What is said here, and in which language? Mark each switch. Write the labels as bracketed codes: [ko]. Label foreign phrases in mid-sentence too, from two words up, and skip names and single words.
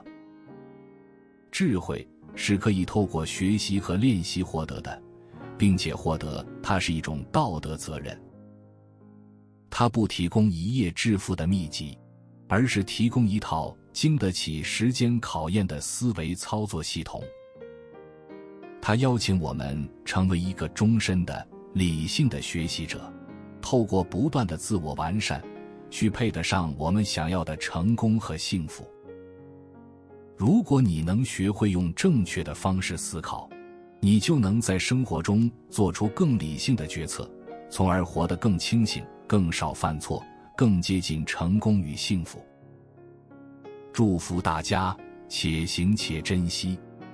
[zh] 智慧是可以透過學習和練習獲得的，並且獲得它是一種道德責任。它不提供一夜致富的秘籍，而是提供一套經得起時間考驗的思維操作系統。它邀請我們成為一個終身的理性的学習者，透過不斷的自我完善，去配得上我们想要的成功和幸福。如果你能学会用正确的方式思考，你就能在生活中做出更理性的决策，从而活得更清醒，更少犯错，更接近成功與幸福。祝福大家，且行且珍惜。